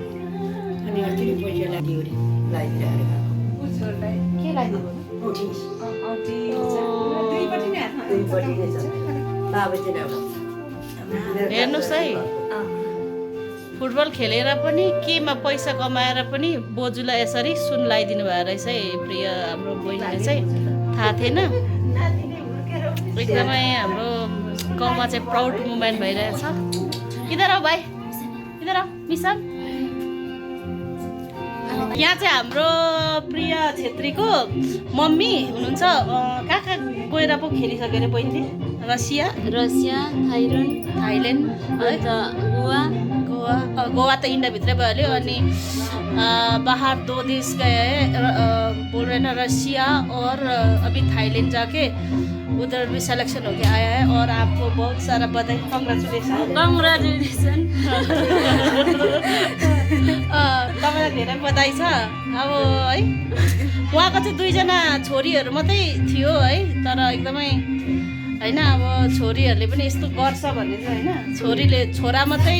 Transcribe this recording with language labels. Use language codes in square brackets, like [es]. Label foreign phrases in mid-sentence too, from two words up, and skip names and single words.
[ne] हेर्नुहोस् है, फुटबल खेलेर पनि केमा पैसा कमाएर पनि बोजूलाई यसरी सुन लगाइदिनु भएको रहेछ है प्रिया हाम्रो बहिनीले चाहिँ। थाहा थिएन। एकदमै हाम्रो गाउँमा चाहिँ [en] proud moment [ne] भइरहेछ। [hi] इधर आओ भाइ, इधर आओ मिसन। [ne] यहाँ चाहिँ हाम्रो प्रिया छेत्रीको मम्मी हुनुहुन्छ। कहाँ कहाँ गएर पो खेलिसक्यो अरे बहिनीले? रसिया, थाइल्यान्ड, अन्त गोवा त इन्डियाभित्रै भइहाल्यो। [hi] अनि बाहर 2 देश गए बोल रहे ना, रसिया और अभी थाईलैंड जाके उधर भी सिलेक्शन होके आया है। और आपको बहुत सारा बधाई, कंग्रेचुलेसन। [ne] तपाईँलाई धेरै बधाई छ। अब है उहाँको चाहिँ 2 जना छोरीहरू मात्रै थियो है, तर एकदमै होइन अब छोरीहरूले पनि यस्तो गर्छ भन्ने चाहिँ होइन।